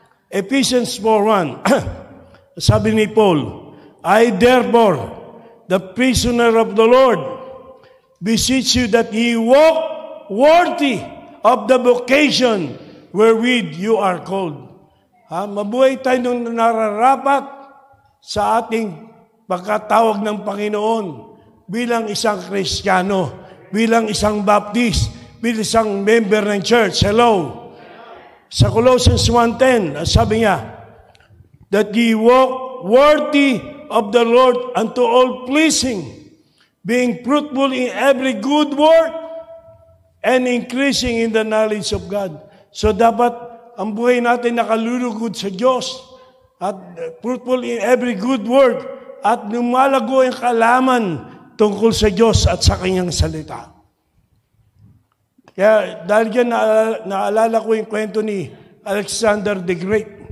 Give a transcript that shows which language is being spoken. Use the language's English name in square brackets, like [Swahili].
[English] Ephesians 4:1, [Filipino] sabi ni Paul, [English] I therefore, the prisoner of the Lord, beseech you that ye walk worthy of the vocation wherewith you are called. [Filipino] Mabuhay tayo nung nararapat sa ating pagkatawag ng Panginoon bilang isang Kristiyano, bilang isang Baptist, bilang isang member ng church. [English] Hello. [Filipino] Sa [English] Colossians 1:10, [Filipino] sabi niya, [English] that ye walk worthy of the Lord unto all pleasing, being fruitful in every good work, and increasing in the knowledge of God. [Filipino] So dapat ang buhay natin nakalulugod sa Diyos, at [English] fruitful in every good work, [Filipino] at lumalago ang kaalaman tungkol sa Diyos at sa Kanyang salita. Kaya dahil dyan, naalala ko yung kwento ni Alexander the Great.